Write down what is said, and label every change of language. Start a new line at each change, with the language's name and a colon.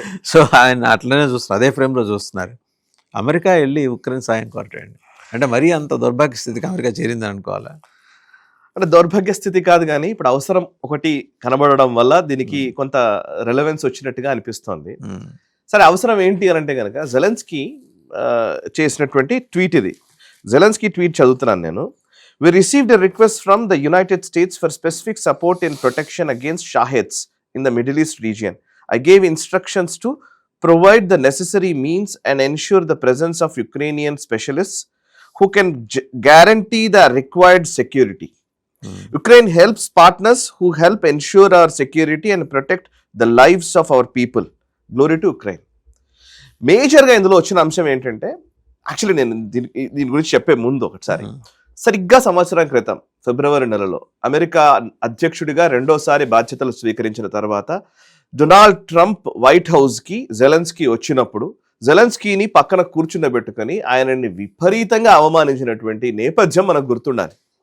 Telugu: So ఆయన అట్లనే చూస్తున్నారు, అదే ఫ్రేమ్లో చూస్తున్నారు. అమెరికా వెళ్ళి ఉక్రెయిన్ సాయం కోరటం ఏంటి అంటే మరీ అంత దౌర్భాగ్య స్థితికి అమెరికా చేరిందని అనుకోవాలా? అంటే దౌర్భాగ్య స్థితి కాదు, కానీ ఇప్పుడు అవసరం ఒకటి కనబడడం వల్ల దీనికి కొంత రెలవెన్స్ వచ్చినట్టుగా అనిపిస్తోంది. సరే, అవసరం ఏంటి అని అంటే కనుక జెలెన్స్కీ చేసినటువంటి ట్వీట్ ఇది. జెలెన్స్కీ ట్వీట్ చదువుతున్నాను నేను.
English: We received a request from the United States for specific support in protection against Shaheds in the Middle East region. I gave instructions to provide the necessary means and ensure the presence of Ukrainian specialists who can guarantee the required security. Ukraine helps partners who help ensure our security and protect the lives of our people. Glory to Ukraine.
Telugu: మేజర్గా ఇందులో వచ్చిన అంశం ఏంటంటే, actually నేను దీని గురించి చెప్పే ముందు ఒకసారి, సరిగ్గా సంవత్సరం క్రితం ఫిబ్రవరి నెలలో అమెరికా అధ్యక్షుడిగా రెండోసారి బాధ్యతలు స్వీకరించిన తర్వాత డొనాల్డ్ ట్రంప్ వైట్ హౌస్కి జెలెన్స్కీ వచ్చినప్పుడు జెలెన్స్కీని పక్కన కూర్చుండబెట్టుకొని ఆయనని విపరీతంగా అవమానించినటువంటి నేపథ్యం మనకు గుర్తుండాలి.